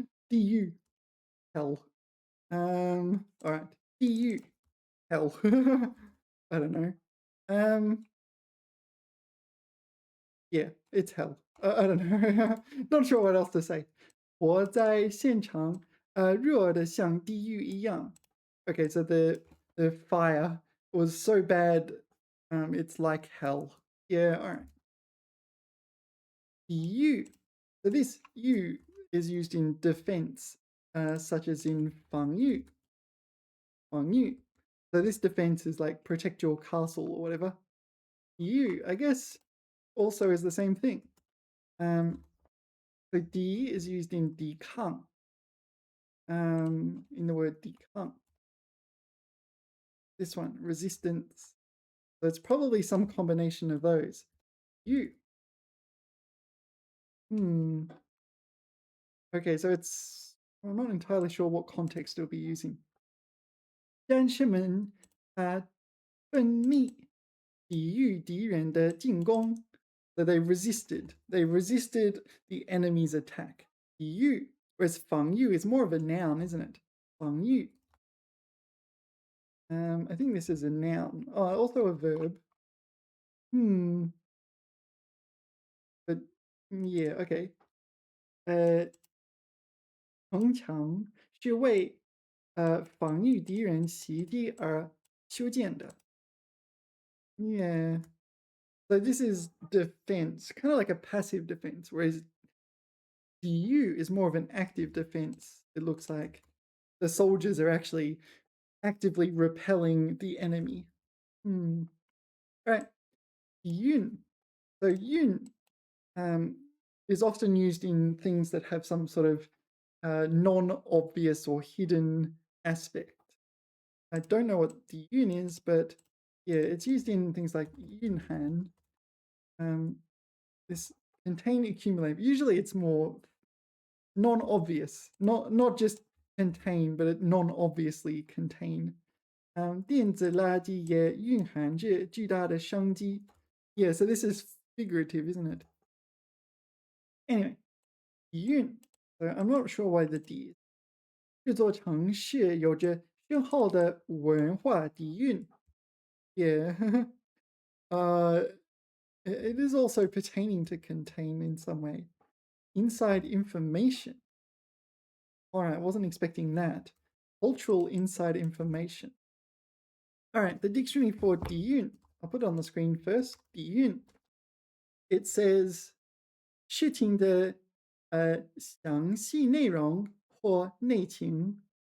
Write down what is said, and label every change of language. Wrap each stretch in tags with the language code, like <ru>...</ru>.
<en>DU. Hell. All right. DU. Hell. I don't know. Yeah, it's hell. I don't know. Not sure what else to say.</en> <zh>我在现场，热得像地狱一样.</zh> <en>Okay, so the fire was so bad, it's like hell. Yeah, all right. 地狱. So this "you" is used in defense, such as in 防御.</en> <zh>防御.</zh> <en>So this defense is like protect your castle or whatever. You, I guess, also is the same thing. So D is used in 抵抗, in the word 抵抗. This one, resistance. So it's probably some combination of those. You. Okay, so I'm not entirely sure what context it'll be using.</en> <zh>战士们奋力抵御敌人的进攻.</zh> <en>So they resisted. They resisted the enemy's attack. 抵御, whereas 防御 is more of a noun, isn't it? 防御.I think this is a noun. Oh, also a verb. But yeah, okay.</en> <zh>城墙是为防御敌人袭击而修建的.</zh> <en>Yeah. So this is defense, kind of like a passive defense, whereas DU is more of an active defense. It looks like the soldiers are actually actively repelling the enemy. Right. Yun. So yun is often used in things that have some sort of non-obvious or hidden aspect. I don't know what the yun is, but yeah, it's used in things like yunhan. This contain, accumulate. Usually it's more non-obvious, not just contain, but it non-obviously contain.</en> <zh>电子垃圾也蕴含着巨大的商机.</zh> <en>Yeah, so this is figurative, isn't it? Anyway, 底蕴. So I'm not sure why the D is.</en> <zh>这座城市有着深厚的文化底蕴.</zh> <en>Yeah. It is also pertaining to contain in some way. Inside information. All right, I wasn't expecting that. Cultural inside information. All right, the dictionary for 底蕴.I'll put it on the screen first.</en> <zh>底蕴.</zh> <en>It says</en> <zh>事情的详细内容或内情.</zh>